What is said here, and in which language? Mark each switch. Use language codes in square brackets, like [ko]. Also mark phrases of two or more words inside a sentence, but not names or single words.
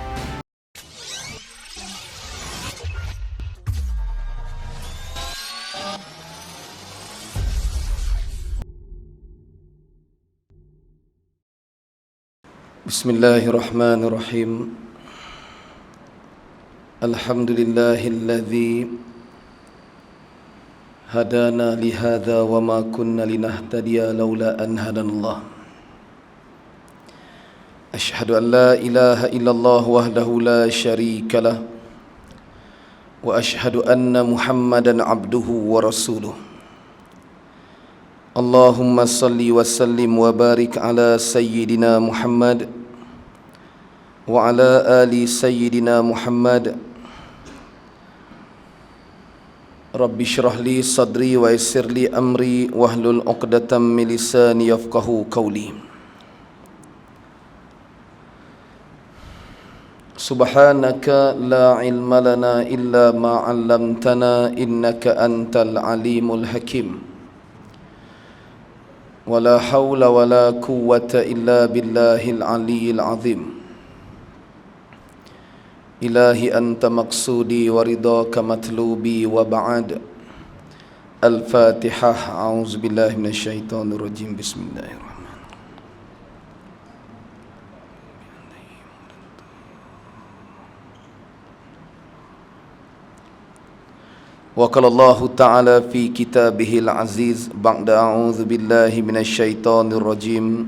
[ar] Bismillahirrahmanirrahim. الحمد لله الذي هدانا لهذا وما كنا لنهتدي لولا أن هدانا الله. أشهد أن لا إله إلا الله وحده لا شريك له وأشهد أن محمدا عبده ورسوله. اللهم صل وسلم وبارك على سيدنا محمد وعلى آل سيدنا محمد. رب اشرح لي صدري ويسر لي أمري واحلل عقدة من لساني يفقهوا قولي. سبحانك لا علم لنا إلا ما علمتنا إنك أنت العليم الحكيم. ولا حول ولا قوة إلا بالله العلي العظيم. إلهي أنت مقصودي ورضاك مطلوبي وبعد. Al-Fatihah. أعوذ بالله من الشيطان الرجيم بسم الله الرحمن الرحيم وقال الله تعالى في كتابه العزيز بعد أعوذ بالله من الشيطان الرجيم.